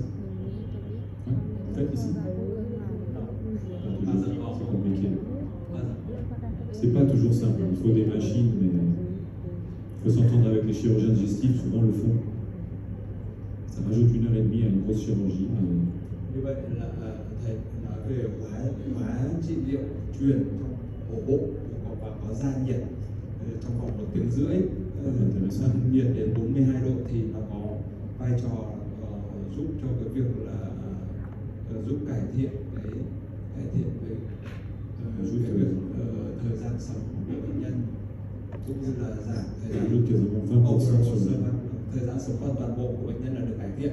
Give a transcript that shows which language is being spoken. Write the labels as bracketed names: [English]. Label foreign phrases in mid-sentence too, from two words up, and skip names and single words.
[French] Ouais, faites ici. C'est compliqué. C'est pas toujours simple, il faut des machines, mais il faut s'entendre avec les chirurgiens digestifs, souvent le font. Ça rajoute 1 heure et demie à une grosse chirurgie. [Vietnamese] Như vậy là thầy nói về hóa trị liệu truyền trong ổ bụng và có gia nhiệt trong vòng 1 tiếng rưỡi, nâng nhiệt đến 42 độ thì nó có vai trò giúp cho cái việc là giúp cải thiện cái thời gian sống của bệnh nhân, cũng như là giảm thời gian thời gian sống của toàn bộ của bệnh nhân là được cải thiện.